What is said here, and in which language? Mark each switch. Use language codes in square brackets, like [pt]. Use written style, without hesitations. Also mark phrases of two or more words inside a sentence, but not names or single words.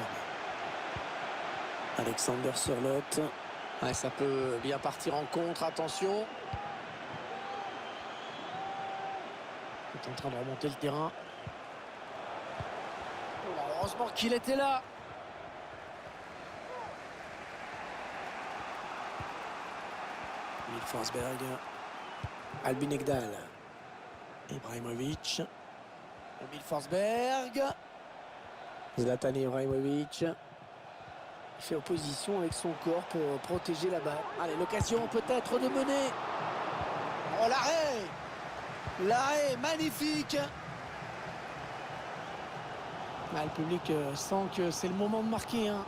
[fr] Alexander Sørloth. Ouais, ça peut bien partir en contre, attention. Il est en train de remonter le terrain. Oh, heureusement qu'il était là. Forsberg. Albin Ekdal. Ibrahimovic. Emil Forsberg. Zlatan Ibrahimovic. Il fait opposition avec son corps pour protéger la balle. Allez, l'occasion peut-être de mener. Oh, l'arrêt! L'arrêt, magnifique! Le public sent que c'est le moment de marquer, hein.